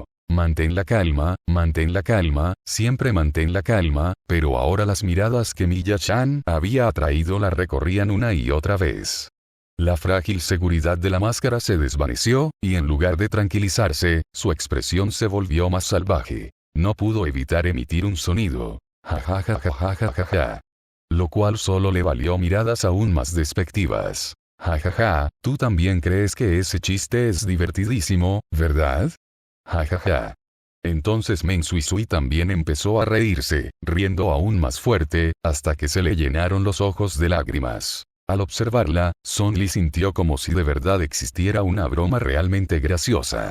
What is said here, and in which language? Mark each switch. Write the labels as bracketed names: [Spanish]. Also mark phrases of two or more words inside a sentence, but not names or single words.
[Spanish] Mantén la calma, siempre mantén la calma, pero ahora las miradas que Miya-chan había atraído la recorrían una y otra vez. La frágil seguridad de la máscara se desvaneció, y en lugar de tranquilizarse, su expresión se volvió más salvaje. No pudo evitar emitir un sonido. Ja ja ja ja ja ja ja ja. Lo cual solo le valió miradas aún más despectivas. Ja ja ja, tú también crees que ese chiste es divertidísimo, ¿verdad? Ja ja ja. Entonces Meng Sui también empezó a reírse, riendo aún más fuerte, hasta que se le llenaron los ojos de lágrimas. Al observarla, Song Li sintió como si de verdad existiera una broma realmente graciosa.